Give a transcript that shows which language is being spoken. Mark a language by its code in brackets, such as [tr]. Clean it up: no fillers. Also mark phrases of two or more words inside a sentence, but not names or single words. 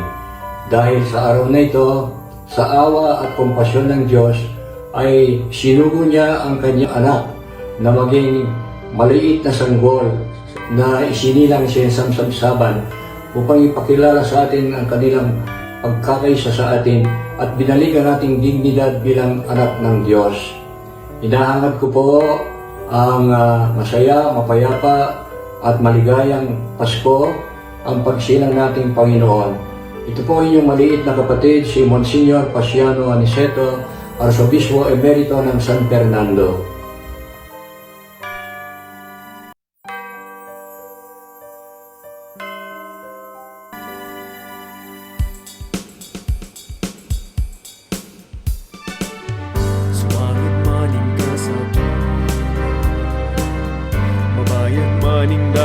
[tl] Dahil sa araw na ito, sa awa at kompasyon ng Diyos, ay sinugo niya ang kanyang anak na maging maliit na sanggol na isinilang siya sa samsaban upang ipakilala sa atin ang kanilang pagkakaisa sa atin at binalik ang ating dignidad bilang anak ng Diyos. Hinahangad ko po ang masaya, mapayapa at maligayang Pasko ang pagsilang nating Panginoon. Ito po inyong maliit na kapatid, si Monsignor Pasiano Aniceto, Arsobispo Emerito ng San Fernando. [pam] Sumangit maning kasabi, mabayag maning